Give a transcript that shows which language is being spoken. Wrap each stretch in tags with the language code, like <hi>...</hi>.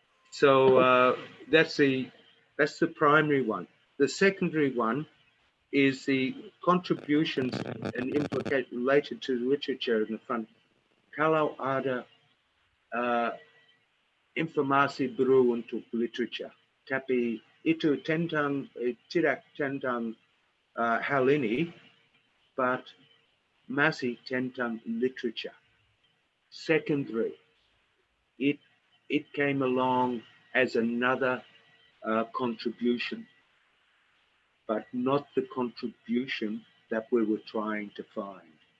<en>So that's the primary one. The secondary one is the contributions and implications related to literature in the front.</en> <id>Kalau ada informasi baru untuk literature, tapi itu tidak tentang hal ini, but masih tentang literature.</id> <en>Secondary, it came along as another contribution, but not the contribution that we were trying to find.</en>